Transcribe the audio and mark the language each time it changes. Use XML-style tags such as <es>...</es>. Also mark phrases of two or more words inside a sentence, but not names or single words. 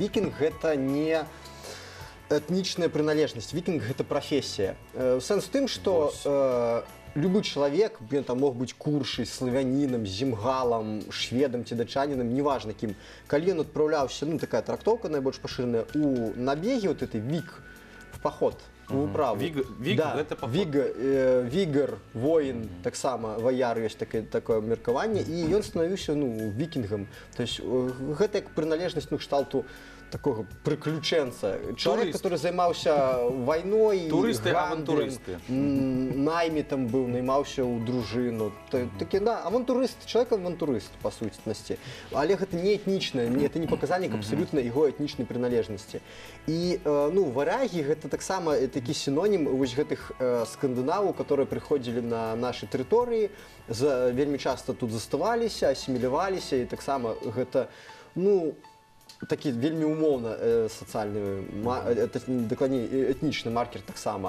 <be>Вікінг гэта не этнічная прыналежнасць. Вікінг гэта прафесія. Сэнс у тым, што любы чалавек, ён там мог быць куршай, славянінам, зімгалам, шведам ці датчанінам, неважна кім. Калі ён адпраўляўся, ну такая трактоўка найбольш пашыраная, у набегі,</be> <ru>вот этой</ru> <be>вік, в паход, у ўправу. Вік гэта паход. Вігар, воін, таксама ваяр ёсць такое меркаванне, і ён станавіўся вікінгам.</be> <ru>То есть</ru> <be>гэта як прыналежнасць кшталту</be> <ru>такого приключенца. Человек, который</ru> <be>займаўся вайной, авантурысты. Наймітам быў, наймаўся ў дружыну. Такі, да, авантурыст,</be> <ru>человек-авантурыст,</ru> <be>па сутнасці. Але гэта не этнічна, это не паказальнік абсалютна яго этнічнай прыналежнасці. І, ну, варягі гэта таксама такі сінонім вось гэтых скандынаваў, которые прыходзілі на нашы тэрыторыі, вельмі часта тут заставаліся, асіміляваліся, і таксама гэта, ну, такі вельмі умоўна сацыяльны, дакладней этнічны маркер таксама.</be>